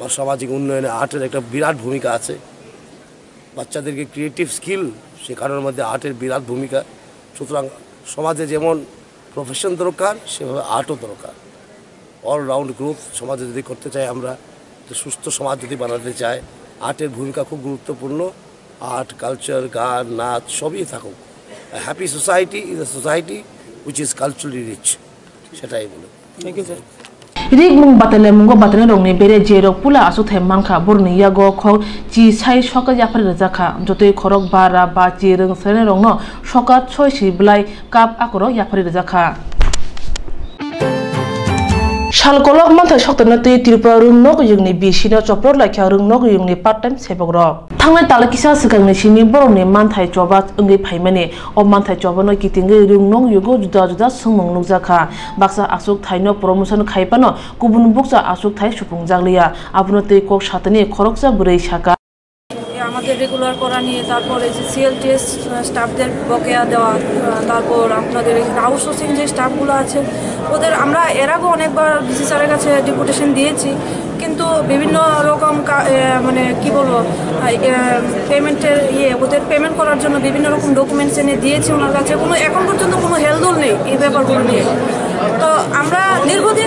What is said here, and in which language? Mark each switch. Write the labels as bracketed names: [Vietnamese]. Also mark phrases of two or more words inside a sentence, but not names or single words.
[Bangla] সামাজিক উন্নয়নে আর্টের একটা বিরাট ভূমিকা আছে বাচ্চাদেরকে [English] creative skill [Bangla] শেখানোর মধ্যে আর্টের বিরাট ভূমিকা সুতরাং সমাজে যেমন প্রফেশন দরকার সেভাবে আর্টও দরকার [English] all-round growth [Bangla] সমাজে যদি করতে চাই আমরা সুস্থ সমাজ যদি বানাতে চাই আর্টের ভূমিকা খুব গুরুত্বপূর্ণ আর্ট কালচার গান নাচ সবই থাকুক [English] happy society is a society which is culturally rich [Bangla] সেটাই বলে [English] thank you sir [Kok Borok] Rig mung batale mungo batane rongni bere jero pula asu thai mangkha borni yago kho chi sai soka yapar rajaka jotoi khorok bara ba chi rung sene rongno soka choi si blai kap akoro yapar rajaka Shalkolok manthai shoktanati Tripura rungnok yungni bisina chopor lakha rungnok yungni part-time sebogrok. Thangnai talakisa sikangni sini borokni manthai choba ungei phaimani o manthai chobano kitingai rungnok yugo juda-juda sungmung nukjaka. Baksa asuk thaino promotion khaipano kubun buksa asuk thai supungjakliya. Abuno tei kok satani khoroksa burei saka. [Bangla] আমাদের রেগুলার করা নিয়ে তারপর এই যে [English] CL test staff [Bangla] বকেয়া দেওয়া তারপর আপনাদের এখানে আউটসোর্সিং যে স্টাফগুলো আছে ওদের আমরা এর আগেও অনেকবার [English] DC sir [Bangla] কাছে ডেপুটেশন দিয়েছি কিন্তু বিভিন্ন রকম মানে কি বলবো পেমেন্টের ওদের পেমেন্ট করার জন্য বিভিন্ন রকম ডকুমেন্টস এনে দিয়েছি ওনার কাছে কোনো এখন পর্যন্ত কোনো হেলদোল নেই এই ব্যাপারগুলো নিয়ে তো আমরা দীর্ঘদিন